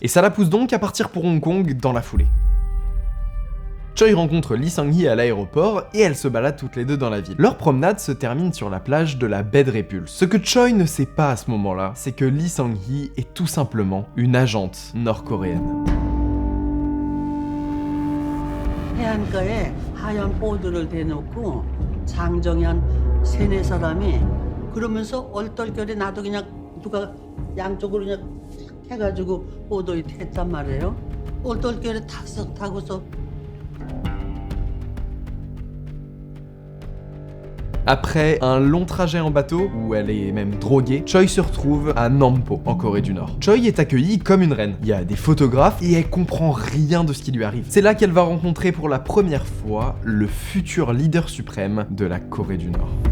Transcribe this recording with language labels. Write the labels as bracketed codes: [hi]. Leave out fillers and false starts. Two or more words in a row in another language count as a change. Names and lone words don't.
[fr] Et ça la pousse donc à partir pour Hong Kong dans la foulée. Choi rencontre Lee Sang-hee à l'aéroport et elles se baladent toutes les deux dans la ville. Leur promenade se termine sur la plage de la baie de Répulse. Ce que Choi ne sait pas à ce moment-là, c'est que Lee Sang-hee est tout simplement une agente nord-coréenne. [ko] 해안가에 하얀 보드를 대놓고 장정현 3-4 사람이 그러면서 얼떨결에 나도 그냥 누가 양쪽으로 그냥 해가지고 보도에 탔단 말이에요. 얼떨결에 타고서 [fr] Après un long trajet en bateau, où elle est même droguée, Choi se retrouve à Nampo, en Corée du Nord. Choi est accueillie comme une reine. Il y a des photographes et elle comprend rien de ce qui lui arrive. C'est là qu'elle va rencontrer pour la première fois le futur leader suprême de la Corée du Nord.